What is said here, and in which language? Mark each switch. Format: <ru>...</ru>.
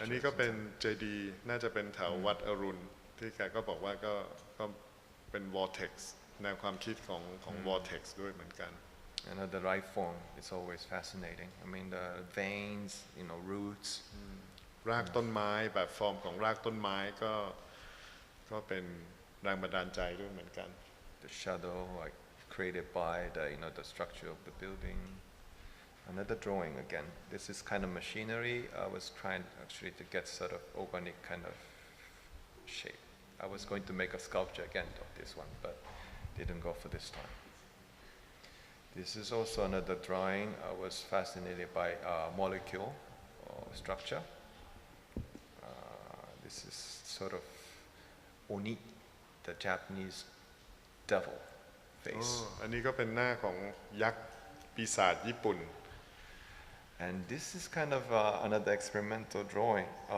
<th>อันนี้ก็เป็นเจดีย์น่าจะเป็นแถววัดอรุณที่แกก็บอกว่าก็เป็น vortex แนวความคิดของ vortex ด้วยเหมือนกัน</th> <en>The right form is always fascinating. I mean the veins, roots.</en> <th>รากต้นไม้แบบฟอร์มของรากต้นไม้ก็เป็นแรงบันดาลใจด้วยเหมือนกัน</th> <en>The shadow like created by the structure of the building. Another drawing again. This is kind of machinery. I was trying actually to get sort of organic kind of shape. I was going to make a sculpture again of this one, but didn't go for this time. This is also another drawing. I was fascinated by molecule structure. This is sort of Oni, the Japanese devil face.</en> <th>อันนี้ก็เป็นหน้าของยักษ์ปีศาจญี่ปุ่น</th> <en>And this is kind of another experimental drawing.</en>